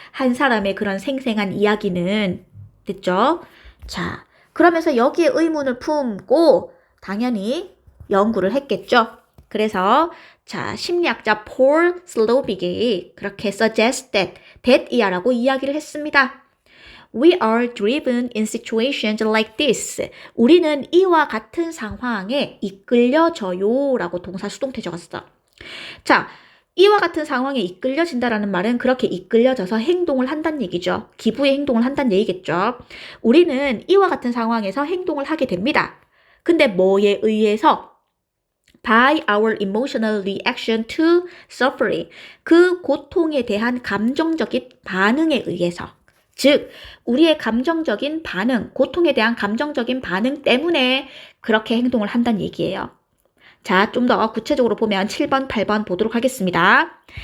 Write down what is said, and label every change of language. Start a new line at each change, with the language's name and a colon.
Korean: 한 사람의 그런 생생한 이야기는 됐죠? 자, 그러면서 여기에 의문을 품고 당연히 연구를 했겠죠? 그래서 자, 심리학자 폴 슬로빅이 그렇게
English: suggested that
Korean: 이야라고 이야기를 했습니다.
English: We are driven in situations like this.
Korean: 우리는 이와 같은 상황에 이끌려져요 라고 동사 수동태 적었어. 자, 이와 같은 상황에 이끌려진다라는 말은 그렇게 이끌려져서 행동을 한다는 얘기죠. 기부의 행동을 한다는 얘기겠죠. 우리는 이와 같은 상황에서 행동을 하게 됩니다. 근데 뭐에 의해서?
English: By our emotional reaction to suffering.
Korean: 그 고통에 대한 감정적인 반응에 의해서. 즉, 우리의 감정적인 반응, 고통에 대한 감정적인 반응 때문에 그렇게 행동을 한다는 얘기예요. 자, 좀 더 구체적으로 보면 7번, 8번 보도록 하겠습니다.